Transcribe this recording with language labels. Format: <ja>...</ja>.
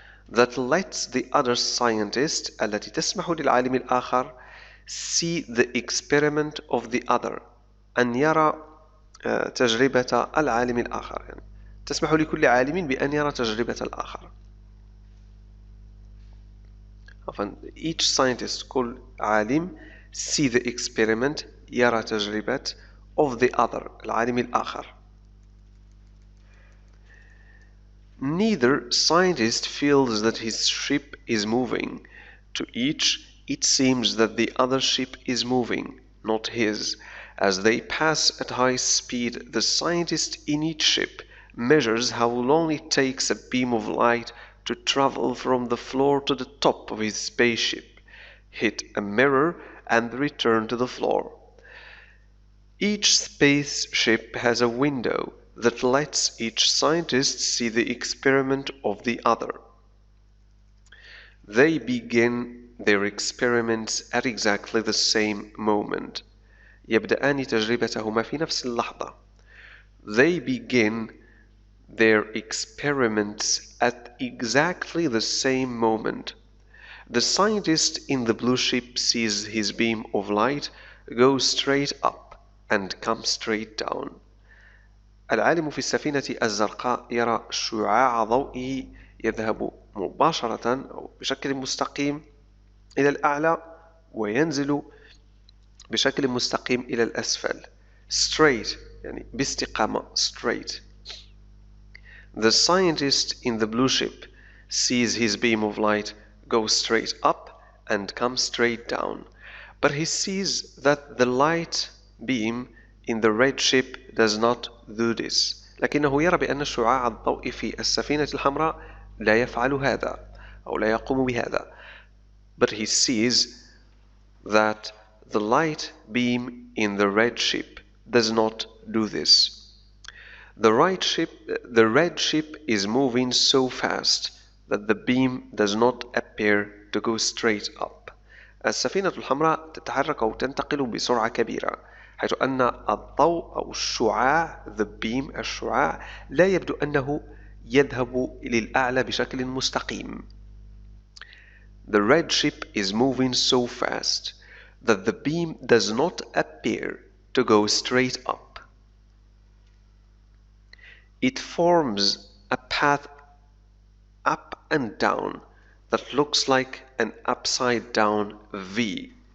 <en>That lets the other scientist</en> <ar>التي تسمح للعالم الآخر</ar> <en>see the experiment of the other</en> <ar>أن يرى تجربة العالم الآخر. يعني تسمح لكل عالم بأن يرى تجربة الآخر.</ar> <en>Each scientist</en> <ar>كل عالم</ar> <en>see the experiment</en> <ar>يرى تجربة</ar> <en>of the other</en> <ar>العالم الآخر.</ar> <en>Neither scientist feels that his ship is moving. To each it seems that the other ship is moving, not his. As they pass at high speed, the scientist in each ship measures how long it takes a beam of light to travel from the floor to the top of his spaceship, hit a mirror and return to the floor. Each spaceship has a window that lets each scientist see the experiment of the other. They begin their experiments at exactly the same moment.</en> <ar>يبدأان تجربتهما في نفس اللحظة.</ar> <en>They begin their experiments at exactly the same moment. The scientist in the blue ship sees his beam of light go straight up and come straight down.</en> <ar>العالم في السفينة الزرقاء يرى شعاع ضوئه يذهب مباشرة أو بشكل مستقيم إلى الأعلى وينزل بشكل مستقيم إلى الأسفل.</ar> <en>Straight</en> <ar>يعني باستقامة</ar> <en>straight. The scientist in the blue ship sees his beam of light go straight up and come straight down, but he sees that the light beam in the red ship does not do this.</en> <ar>لكنه يرى بأن شعاع الضوء في السفينة الحمراء لا يفعل هذا أو لا يقوم بهذا.</ar> <en>But he sees that the light beam in the red ship does not do this. The red ship is moving so fast that the beam does not appear to go straight up.</en> <ar>السفينة الحمراء تتحرك أو تنتقل بسرعة كبيرة حيث أن الضوء أو الشعاع</ar> <en>the beam</en> <ar>الشعاع لا يبدو أنه يذهب للأعلى بشكل مستقيم.</ar> <en>The red ship is moving so fast that the beam does not appear to go straight up. It forms a path up and down that looks like an upside down V.</en>